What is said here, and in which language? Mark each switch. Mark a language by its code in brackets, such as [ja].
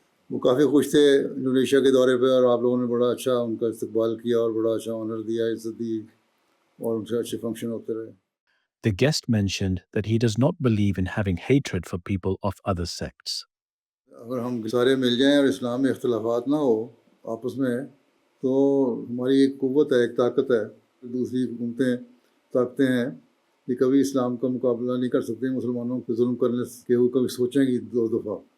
[ur] وہ کافی خوش تھے انڈونیشیا کے دورے پہ، اور آپ لوگوں نے بڑا اچھا ان کا استقبال کیا اور بڑا اچھا آنر دیا، عزت دی، اور ان سے اچھے فنکشن ہوتے رہے۔ [en] The guest mentioned that he does not believe in having hatred for people of other sects. [ur] اگر ہم سارے مل جائیں اور اسلام میں اختلافات نہ ہو آپس میں، تو ہماری ایک قوت ہے، ایک طاقت ہے۔ دوسری حکومتیں، طاقتیں ہیں، یہ کبھی اسلام کا مقابلہ نہیں کر سکتے مسلمانوں پہ ظلم کرنے کے، وہ کبھی سوچیں گی دو دفعہ۔